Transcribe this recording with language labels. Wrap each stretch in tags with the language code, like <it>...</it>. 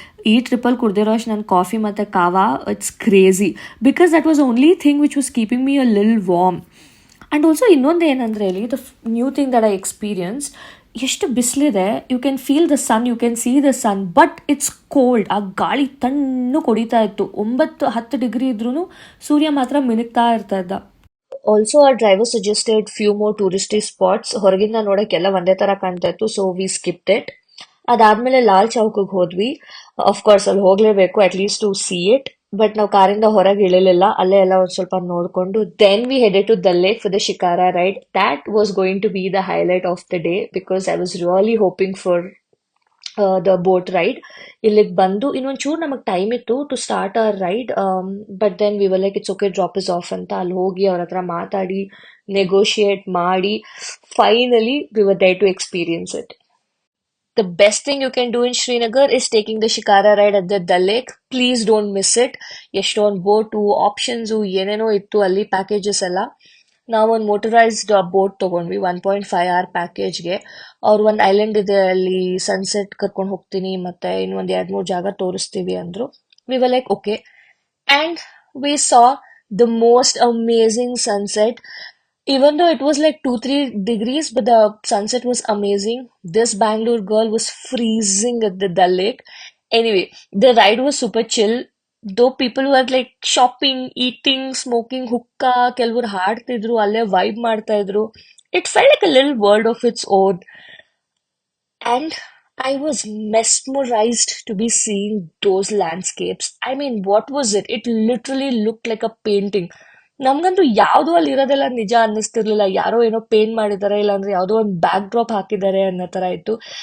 <kn>ಈ ಟ್ರಿಪ್ಪಲ್ಲಿ ಕುಡ್ದಿರೋ ಅಷ್ಟು ನನ್ನ ಕಾಫಿ ಮತ್ತು ಕಾವಾ</kn> <en>It's crazy because that was only thing which was keeping me a lil warm. And also</en> <kn>ಇನ್ನೊಂದು ಏನಂದರೆ ಇಲ್ಲಿ</kn> <en>the new thing that I experience,</en> <kn>ಎಷ್ಟು ಬಿಸಿಲಿದೆ,</kn> <en>You can feel the sun, you can see the sun, but it's cold.</en> <kn>ಆ ಗಾಳಿ ತಣ್ಣು ಕೊಡಿತಾ ಇತ್ತು. 9-10 degree ಇದ್ರೂ ಸೂರ್ಯ ಮಾತ್ರ ಮಿನುಗ್ತಾ ಇರ್ತಾ ಇದ್ದ.</kn> <en>Also our driver suggested few more touristy spots.</en> <kn>ಹೊರಗಿಂದ ನೋಡೋಕ್ಕೆಲ್ಲ ಒಂದೇ ಥರ ಕಾಣ್ತಾ ಇತ್ತು,</kn> <en>So we skipped it.</en> <kn>ಅದಾದಮೇಲೆ ಲಾಲ್ ಚೌಕಿಗೆ ಹೋದ್ವಿ. ಆಫ್ಕೋರ್ಸ್ ಅಲ್ಲಿ ಹೋಗಲೇಬೇಕು</kn> <en>At least to see it.</en> <kn>But ನಾವು ಕಾರಿಂದ ಹೊರಗೆ ಇಳಿಲಿಲ್ಲ, ಅಲ್ಲೇ ಎಲ್ಲ ಒಂದು ಸ್ವಲ್ಪ ನೋಡಿಕೊಂಡು</kn> <en>Then we headed to Dal lake for the shikara ride. That was going to be the highlight of the day because I was really hoping for the boat ride.</en> <kn>ಇಲ್ಲಿಗೆ ಬಂದು ಇನ್ನೊಂಚೂರು ನಮಗೆ ಟೈಮ್ ಇತ್ತು</kn> <en>to start our ride, but then we were like it's okay, drop us off</en> <kn>ಅಂತ ಅಲ್ಲಿ ಹೋಗಿ ಅವ್ರ ಹತ್ರ ಮಾತಾಡಿ ನೆಗೋಷಿಯೇಟ್ ಮಾಡಿ</kn> <en>Finally we were there to experience it. The best thing you can do in Srinagar is taking the Shikara ride at the Dal Lake. Please don't miss it.</en> <kn>ಎಷ್ಟೊಂದು boat options ಏನೇನೋ ಇತ್ತು ಅಲ್ಲಿ packages ಎಲ್ಲ. ನಾವು ಒಂದು motorised boat ತೊಗೊಂಡ್ವಿ 1.5 hour ಪ್ಯಾಕೇಜ್ಗೆ. ಅವ್ರು ಒಂದು ಐಲ್ಯಾಂಡ್ ಇದೆ ಅಲ್ಲಿ ಸನ್ಸೆಟ್ ಕರ್ಕೊಂಡು ಹೋಗ್ತೀನಿ ಮತ್ತು ಇನ್ನೊಂದು 2-3 ಜಾಗ ತೋರಿಸ್ತೀವಿ ಅಂದರು.</kn> <en>We were like okay and we saw the most amazing sunset. Even though it was like 2-3 degrees, but the sunset was amazing. This Bangalore girl was freezing at the Dal Lake. Anyway, the ride was super chill. Though people were like shopping, eating, smoking hookah,</en> <kn>ಕೆಲವರು ಹಾಡ್ತಿದ್ರು, ಅಲ್ಲೇ vibe ಮಾಡ್ತಾ ಇದ್ರು.</kn> <en>It felt like a little world of its own. And I was mesmerized to be seeing those landscapes. I mean, what was it? It literally looked like a painting.</en> <kn>ನಮ್ಗಂತೂ ಯಾವುದೋ ಅಲ್ಲಿ ಇರೋದೆಲ್ಲ ನಿಜ ಅನ್ನಿಸ್ತಿರ್ಲಿಲ್ಲ. ಯಾರೋ ಏನೋ ಪೇಂಟ್ ಮಾಡಿದ್ದಾರೆ, ಇಲ್ಲಾಂದ್ರೆ ಯಾವುದೋ ಒಂದು ಬ್ಯಾಕ್ ಡ್ರಾಪ್ ಹಾಕಿದ್ದಾರೆ ಅನ್ನೋ ಥರ ಇತ್ತು.</kn>